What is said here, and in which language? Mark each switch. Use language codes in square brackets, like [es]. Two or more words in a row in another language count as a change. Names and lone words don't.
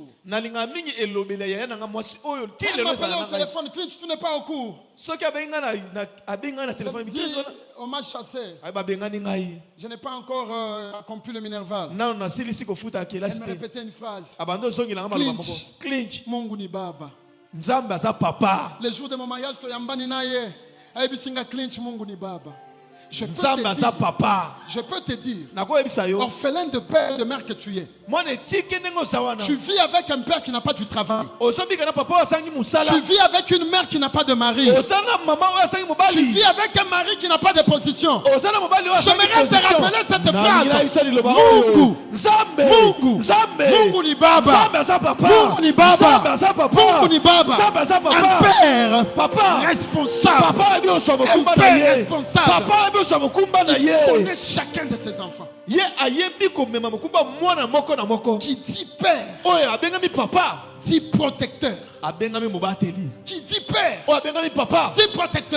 [fr] Elle m'appelait au téléphone, Clint, tu n'es pas au cours. On m'a chassé. Je n'ai pas encore accompli le minerval. Elle me répétait une phrase. Clint, [sw] Mungu ni baba. [fr] Le jour de mon mariage, Clint, [sw] Mungu ni baba. [fr] Je peux te dire, orphelin de père et de mère que tu es. Tu vis avec un père qui n'a pas du travail. Tu vis avec une mère qui n'a pas de mari. Tu vis avec un mari qui n'a pas de position. J'aimerais te rappeler cette phrase. [sw] Mungu ni baba. Mungu ni baba. Mungu ni baba. [fr] Un père responsable. Un père responsable. Il connaît chacun de ses enfants. Qui dit père, dit protecteur. Qui dit père, dit protecteur.